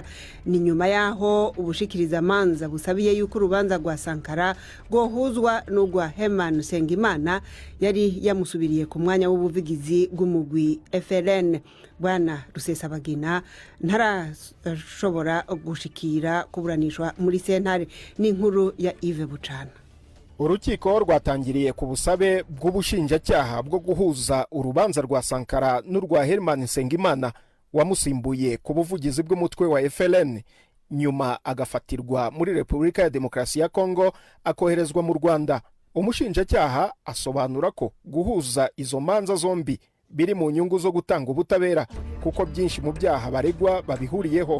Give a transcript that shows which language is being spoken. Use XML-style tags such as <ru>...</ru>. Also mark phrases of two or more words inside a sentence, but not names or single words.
<rn>Ni nyuma yaho ubushikiriza manza busabiye yuko urubanza rwa Sankara rwohuzwa n'urwa Herman Sengimana yari yamusubiriye ku mwanya w'ubuvugizi bw'umugwi FLN. Bwana Rusesabagina ntarashobora gushikira kuburanishwa muri sentare. N'inkuru ya Yves Bucana.</rn> <rw>Urukiko rwatangiriye ku busabe bw'ubushinjacyaha bwo guhuza urubanza rwa Sankara n'urwa Herman Sengimana wamusimbuye ku buvugizi bw'umutwe wa FLN, nyuma agafatirwa muri Repubulika ya Demokarasi ya Kongo akoherezwa mu Rwanda. Umushinjacyaha asobanura ko guhuza izo manza zombi biri mu nyungu zo gutanga ubutabera kuko byinshi mu byaha baregwa babihuriyeho.</rw>